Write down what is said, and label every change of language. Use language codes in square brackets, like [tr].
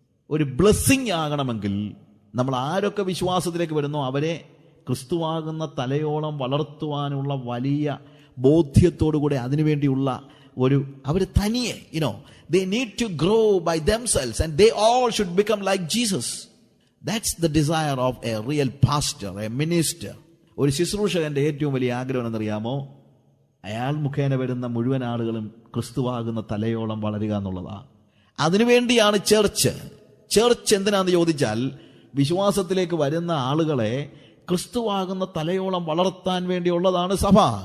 [ml] ഒരു ബ്ലെസ്സിങ് ആകണമെങ്കിൽ നമ്മൾ ആരൊക്കെ വിശ്വാസത്തിലേക്ക് വരുന്നോ അവരെ ക്രിസ്തുവാകുന്ന തലയോളം വളർത്തുവാനുള്ള വലിയ ബോധ്യത്തോടുകൂടെ അതിനുവേണ്ടിയുള്ള അവർ തനിയെ [en] they need to grow by themselves and they all should become like Jesus. That's the desire of a real pastor, a minister. [ml] ഒരു ശുശ്രൂഷകന്റെ ഏറ്റവും വലിയ ആഗ്രഹം എന്നറിയാമോ? അയാൾ മുഖേന വരുന്ന മുഴുവൻ ആളുകളും ക്രിസ്തുവാകുന്ന തലയോളം വളരുക എന്നുള്ളതാണ്. അതിനുവേണ്ടിയാണ് ചർച്ച്. ചർച്ച് എന്തിനാന്ന് ചോദിച്ചാൽ വിശ്വാസത്തിലേക്ക് വരുന്ന ആളുകളെ ക്രിസ്തുവാകുന്ന തലയോളം വളർത്താൻ വേണ്ടിയുള്ളതാണ് സഭ.